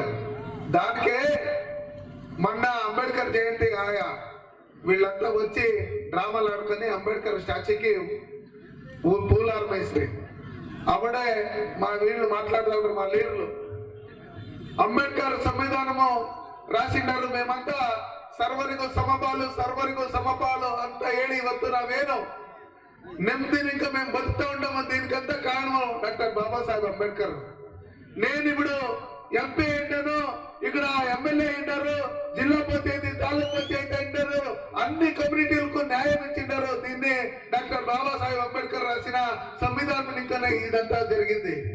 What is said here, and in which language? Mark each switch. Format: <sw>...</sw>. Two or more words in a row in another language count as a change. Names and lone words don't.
<te>దానికే మొన్న అంబేద్కర్ జయంతి ఆయా వీళ్ళంతా వచ్చి డ్రామాలు ఆడుకొని అంబేద్కర్ స్టాచ్యూకి పూలారం వేసి అప్పుడే మా వీళ్ళు మాట్లాడుతున్నారు, మా లీడర్లు అంబేద్కర్ సంవిధానము రాసిండారు, మేమంతా</te> <kn>ಸರ್ವರಿಗೂ ಸಮಪಾಲು ಅಂತ ಹೇಳಿ ಇವತ್ತು ನಾವೇನು ನೆಮ್ಮದಿನಿಂದ</kn> <te>మేము బతుకుతా ఉంటామో దీనికంతా కారణం డాక్టర్ బాబాసాహెబ్ అంబేద్కర్. నేను ఇప్పుడు ఎంపీ అయ్యాను, ఇక్కడ ఎమ్మెల్యే అయ్యారు, జిల్లా పంచాయతీ, తాలూకు పంచాయతీ అయ్యారు, అన్ని కమ్యూనిటీలకు న్యాయం ఇచ్చిండారు. దీన్ని డాక్టర్ బాబాసాహెబ్ అంబేద్కర్ రాసిన సంవిధానం ఇంకనే ఇదంతా జరిగింది.</te>